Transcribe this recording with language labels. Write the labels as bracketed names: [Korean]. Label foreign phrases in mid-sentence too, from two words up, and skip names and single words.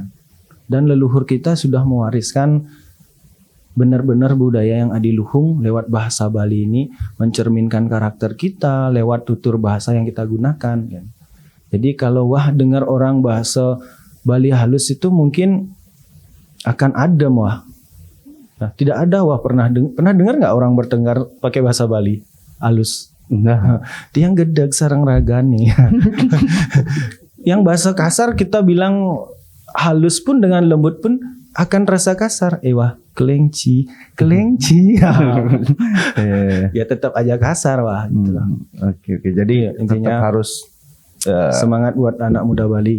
[Indonesian] Dan leluhur kita sudah mewariskan benar-benar budaya yang adiluhung lewat bahasa Bali ini, mencerminkan karakter kita lewat tutur bahasa yang kita gunakan. Jadi kalau dengar orang bahasa Bali halus itu mungkin akan adem Nah, tidak ada pernah dengar nggak orang bertengkar pakai bahasa Bali halus? Enggak. [Balinese] Tiang gedeg sarang ragani. [Indonesian] Yang bahasa kasar kita bilang halus pun dengan lembut pun akan terasa kasar. Kelengci. Ya tetap aja kasar gitu lah. Oke. Jadi intinya tetap harus semangat buat anak muda Bali.